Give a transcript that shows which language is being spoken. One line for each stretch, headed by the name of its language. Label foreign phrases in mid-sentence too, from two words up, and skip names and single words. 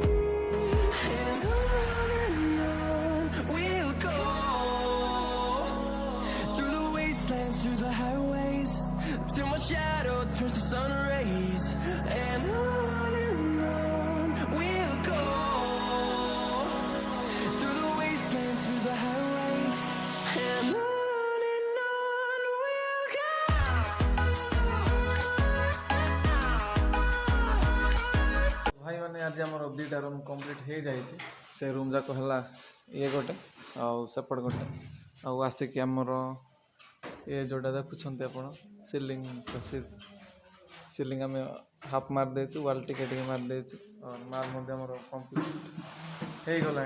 English: And on we'll go, through the wastelands, through the highways, till my shadow turns to sun rays. And on we'll go, through the wastelands, through the highways, and on we'll go.
Odia: ଭାଇ ମାନେ ଆଜି ଆମର ଦୁଇଟା
English: room complete
Odia: ହେଇଯାଇଛି। ସେ ରୁମ୍ ଯାକ ହେଲା ଇଏ ଗୋଟେ ଆଉ ସେପଟ ଗୋଟେ, ଆଉ ଆସିକି ଆମର ଇଏ ଯେଉଁଟା ଦେଖୁଛନ୍ତି ଆପଣ
English: ceiling process,
Odia: ସିଲିଂ ଆମେ ହାଫ୍ ମାରି ଦେଇଛୁ, ୱାଲ୍ ଟିକେ ଟିକେ ମାରି ଦେଇଛୁ, ଆଉ ମାଲ୍ ମଧ୍ୟ ଆମର କମ୍ପ୍ଲିଟ୍ ହେଇଗଲାଣି।